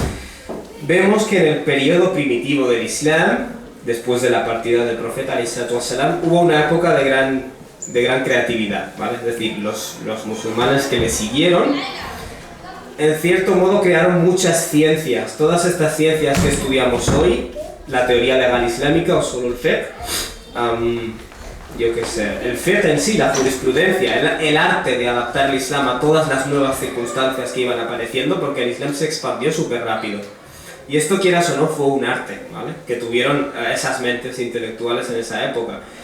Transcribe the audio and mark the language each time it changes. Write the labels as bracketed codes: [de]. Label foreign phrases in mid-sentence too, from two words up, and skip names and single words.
[es] Vemos que en el periodo primitivo del Islam, después de la partida del profeta ﷺ, hubo una época de gran creatividad, ¿vale? Es decir, los musulmanes que le siguieron, en cierto modo crearon muchas ciencias. Todas estas ciencias que estudiamos hoy, la teoría legal islámica, [ar] أصول الفقه, [es] yo qué sé, el fiqh en sí, la jurisprudencia, el arte de adaptar el Islam a todas las nuevas circunstancias que iban apareciendo, porque el Islam se expandió súper rápido. Y esto, quieras o no, fue un arte, ¿vale? Que tuvieron esas mentes intelectuales en esa época.